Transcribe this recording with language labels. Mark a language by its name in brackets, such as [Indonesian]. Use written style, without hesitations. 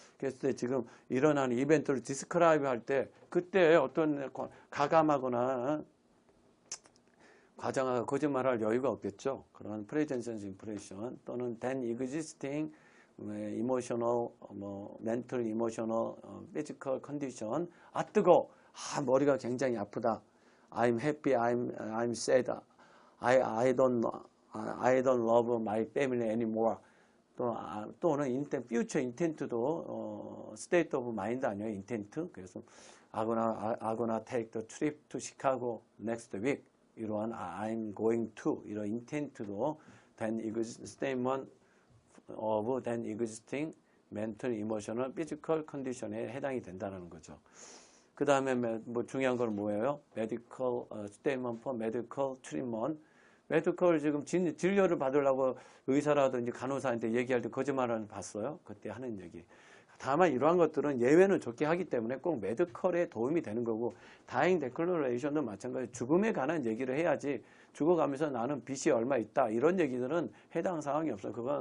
[Korean] 그래서 지금 일어나는 이벤트를 디스크라이브 할 때 그때 어떤 가감하거나 과장하고 거짓말할 여유가 없겠죠. 그런 [English] present sense impression 또는 then existing emotional, mental, emotional, physical condition. [Korean] 아 뜨거, 머리가 굉장히 아프다. [English] I'm happy, I'm sad. I don't love my family anymore. [Korean] 또는 [English] future intent도 state of mind [Korean] 아니에요, [English] intent. 그래서 I'm gonna take the trip to Chicago next week. [Korean] 이러한 [English] I'm going to 이런 intent도 then statement of then existing mental, emotional, physical condition에 [Korean] 해당이 된다는 거죠. 그 다음에 뭐 중요한 건 뭐예요? [English] medical statement for medical treatment. [Korean] 메디컬 지금 진료를 받으려고 의사라든지 간호사한테 얘기할 때 거짓말하는 거 봤어요? 그때 하는 얘기. 다만 이러한 것들은 예외는 좋게 하기 때문에 꼭 메디컬에 도움이 되는 거고, 다잉 데클러레이션도 마찬가지. 죽음에 관한 얘기를 해야지 죽어가면서 나는 빚이 얼마 있다 이런 얘기들은 해당 사항이 없어요.